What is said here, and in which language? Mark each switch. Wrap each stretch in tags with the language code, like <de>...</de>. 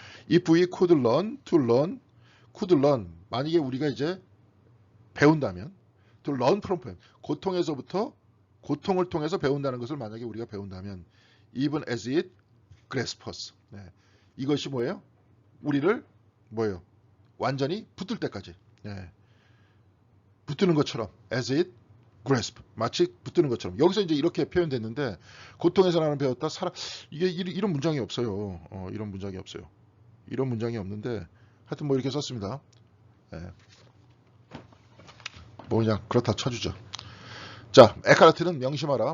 <en>If we could learn to learn, could learn.</en> <ko>만약에 우리가 이제 배운다면,</ko> <en>to learn from pain.</en> <ko>고통을 통해서 배운다는 것을 만약에 우리가 배운다면,</ko> <en>even as it grasps us.</en> <ko>이것이 뭐예요? 우리를 뭐예요? 완전히 붙들 때까지. 붙드는 것처럼,</ko> <en>as it grasp.</en> <ko>마치 붙드는 것처럼. 여기서 이제 이렇게 표현됐는데, 고통에서 나는 배웠다. 이게 이런 문장이 없어요. 이런 문장이 없어요. 이런 문장이 없는데, 하여튼 뭐 이렇게 썼습니다. 뭐 그냥 그렇다 쳐주죠. 자, 에카르트는 명심하라.</ko>